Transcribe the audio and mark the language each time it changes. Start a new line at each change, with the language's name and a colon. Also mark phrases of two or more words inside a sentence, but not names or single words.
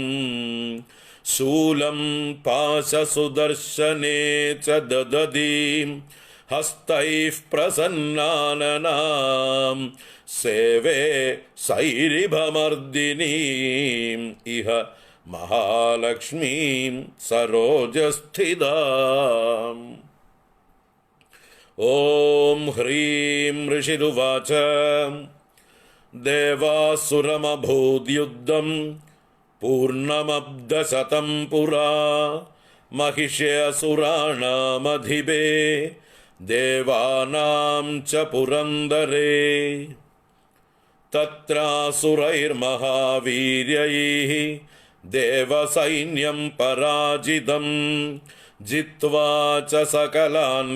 Sanskrit: ശൂലം പാശസുദർശനേ ച ദദതീം ഹസ്തൈഃ പ്രസന്നാനനാം സേവേ സൈരിഭമർദിനീം ഇഹ മഹാലക്ഷ്മീം സരോജസ്ഥിതാം. ഓം ഹ്രീം ഋഷിരുവാച ദേവാസുരമഭൂദ്യുദ്ധം പൂർണ്ണമബ്ദശതം പുരാ महिषे असुराणामधिपे देवानां च पुरन्दरे तत्रासुरैर्महावीर्यैः देवसैन्यं पराजितं जित्वा च सकलान्